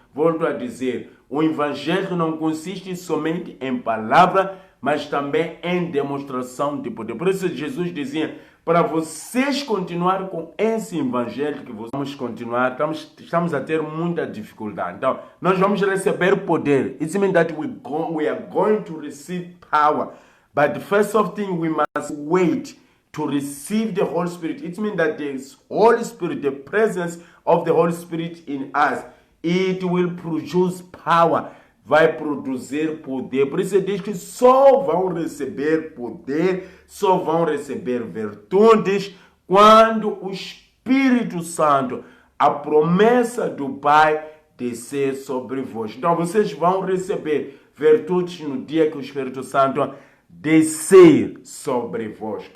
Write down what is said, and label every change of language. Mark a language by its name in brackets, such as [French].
[Portuguese] Volto a dizer, o evangelho não consiste somente em palavra, mas também em demonstração de poder. Por isso Jesus dizia, para vocês continuarem com esse evangelho que vamos continuar, estamos a ter muita dificuldade. Então, nós vamos receber poder. [English] It means that we are going to receive power. But the first of thing, we must wait to receive the Holy Spirit. It means that the Holy Spirit, the presence of the Holy Spirit in us, it will produce power. [Portuguese] Vai produzir poder. Por isso ele diz que só vão receber poder, só vão receber virtudes quando o Espírito Santo, a promessa do Pai, descer sobre vós. Então vocês vão receber virtudes no dia que o Espírito Santo descer sobre vós.